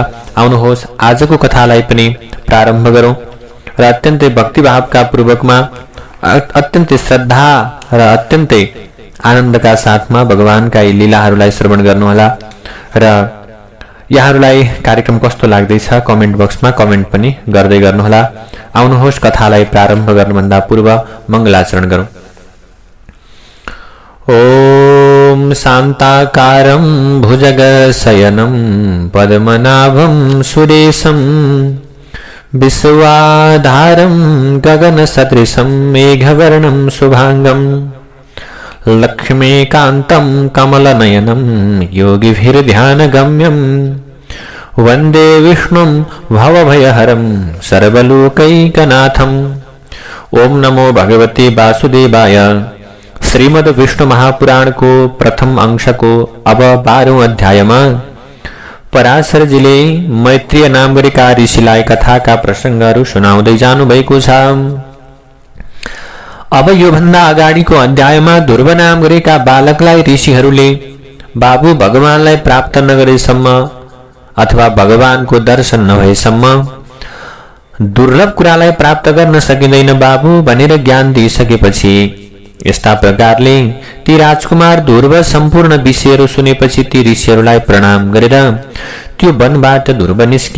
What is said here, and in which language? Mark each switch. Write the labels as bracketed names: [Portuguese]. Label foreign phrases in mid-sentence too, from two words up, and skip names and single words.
[Nepali] आउनुहोस् आजको कथालाई पनि प्रारम्भ गरौं र अत्यन्तै भक्तिभावका पूर्वकमा, अत्यन्तै श्रद्धा र अत्यन्तै आनन्दका साथमा भगवानका यी लीलाहरूलाई श्रवण गर्नुहोला र यहाँहरूलाई कार्यक्रम कस्तो लाग्दैछ कमेन्ट बक्समा कमेन्ट पनि गर्दै गर्नुहोला। आउनुहोस् कथालाई प्रारम्भ गर्नुभन्दा पूर्व मङ्गलाचरण गरौं। [Sanskrit] ओम शान्ताकारं भुजगशयनं पद्मनाभं सुरेशं विश्वाधारं गगनसदृशं मेघवर्णं शुभांगं लक्ष्मीकान्तं कमलनयनं योगिभिर्ध्यानगम्यं वन्दे विष्णुं भवभयहरं सर्वलोकैकनाथम्। ओम नमो भगवते वासुदेवाय। [Nepali] श्रीमद् विष्णु महापुराण को प्रथम अंश को अब 12औं अध्यायमा पराशरजीले मैत्रेय नाम गरेका ऋषिलाई कथाका प्रसंगहरू सुनाउँदै जानु भएको छ। अब यो भन्दा अगाडिको अध्यायमा ध्रुव नाम गरेका बालकलाई ऋषिहरूले बाबु भगवानलाई प्राप्त नगरेसम्म अथवा भगवानको दर्शन नभएसम्म दुर्लभ कुरालाई प्राप्त गर्न सकिँदैन बाबु भनेर ज्ञान दिइसकेपछि यस्ता प्रकारले ती राजकुमार ध्रुव सम्पूर्ण विषयहरू सुनेपछि ती ऋषिहरूलाई प्रणाम गरेर त्यो वनबाट ध्रुव निस्के।